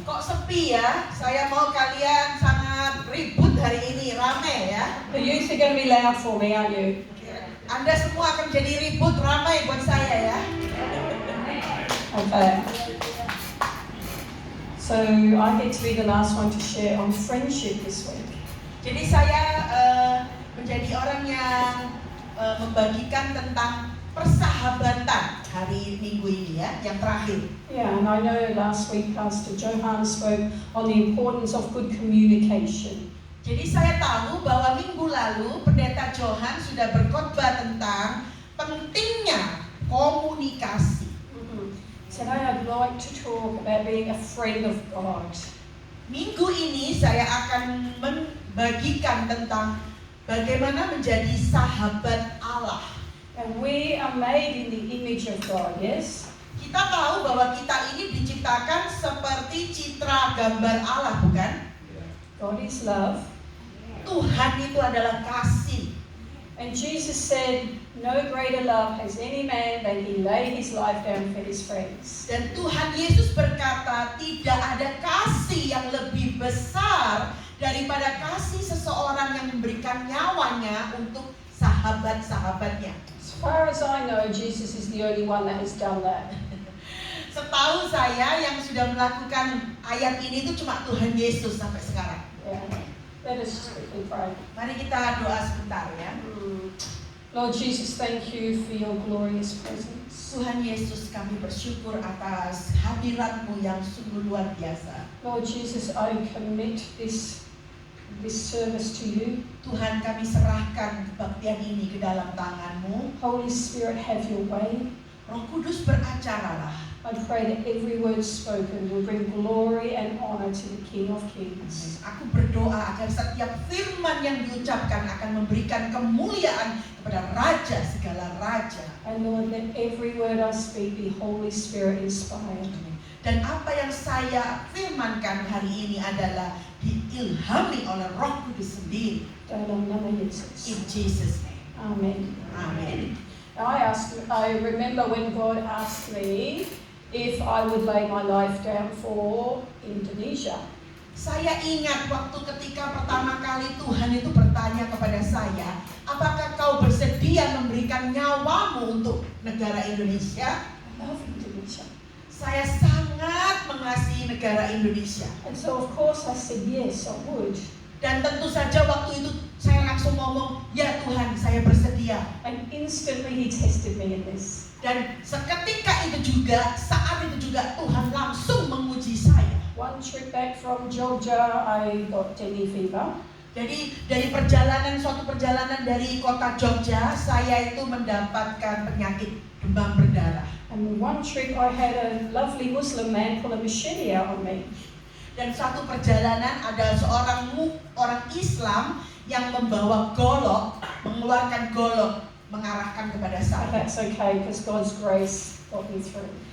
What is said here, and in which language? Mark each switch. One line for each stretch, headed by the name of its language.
Indonesian: Kok sepi ya? Saya mau kalian sangat ribut hari ini, rame ya.
English: The youth are going to be loud for me, aren't you?
Indonesian: Anda semua akan jadi ribut, ramai buat saya ya.
English: Okay. So I get to be the last one to share on friendship this week.
Indonesian: Jadi saya menjadi orang yang membagikan tentang persahabatan hari Minggu ini ya, yang terakhir.
English: Yeah, and I know last week Pastor Johan spoke on the importance of good communication.
Indonesian: Jadi saya tahu bahwa minggu lalu Pendeta Johan sudah berkhotbah tentang pentingnya komunikasi.
English: Today I'd like to talk about being a friend of God.
Indonesian: Minggu ini saya akan membagikan tentang bagaimana menjadi sahabat Allah.
English: And we are made in the image of God, yes?
Indonesian: Kita tahu bahwa kita ini diciptakan seperti citra gambar Allah, bukan?
English: God is love.
Indonesian: Tuhan itu adalah kasih.
English: And Jesus said, no greater love has any man than he laid his life down for his friends.
Indonesian: Dan Tuhan Yesus berkata, tidak ada kasih yang lebih besar daripada kasih seseorang yang memberikan nyawanya untuk sahabat-sahabatnya.
English: As far as I know, Jesus is the only one that has done that.
Indonesian: Setahu saya yang sudah melakukan ayat ini itu cuma Tuhan Yesus sampai sekarang.
English: Yeah. Let us just quickly pray.
Indonesian: Mari kita doa sebentar ya.
English: Lord Jesus, thank you for your glorious presence.
Indonesian: Tuhan Yesus, kami bersyukur atas hadirat-Mu yang sungguh luar biasa.
English: Lord Jesus, I commit this service to you.
Indonesian: Tuhan, kami serahkan kebaktian ini ke dalam tangan-Mu.
English: Holy Spirit, have your way.
Indonesian: Roh Kudus beracaralah.
English: I pray that every word spoken will bring glory and honor to the King of Kings.
Indonesian: Aku berdoa agar setiap firman yang diucapkan akan memberikan kemuliaan kepada Raja segala Raja.
English: And Lord, let every word I speak be Holy Spirit inspired.
Indonesian: Dan apa yang saya firmankan hari ini adalah diilhami oleh Roh Kudus sendiri. Dalam nama Yesus.
English: In Jesus' name. Amen.
Indonesian: Amen.
English: I remember when God asked me if I would lay my life down for Indonesia.
Indonesian: Saya ingat waktu ketika pertama kali Tuhan itu bertanya kepada saya, apakah kau bersedia memberikan nyawamu untuk negara Indonesia?
English: I love Indonesia.
Indonesian: Saya sangat mengasihi negara Indonesia.
English: And so of course I said yes, I would.
Indonesian: Dan tentu saja waktu itu saya langsung ngomong, ya Tuhan, saya bersedia.
English: And instantly He tested me in this.
Indonesian: Dan seketika itu juga, saat itu juga Tuhan langsung menguji saya.
English: One trip back from Jogja, I got dengue fever.
Indonesian: Jadi dari suatu perjalanan dari kota Jogja, saya itu mendapatkan penyakit demam berdarah.
English: And one trip I had a lovely Muslim man pull a machete out on me.
Indonesian: Dan satu perjalanan ada seorang orang Islam yang membawa golok, mengeluarkan golok, mengarahkan kepada
English: But
Indonesian: saya.
English: that's okay because God's grace got me through.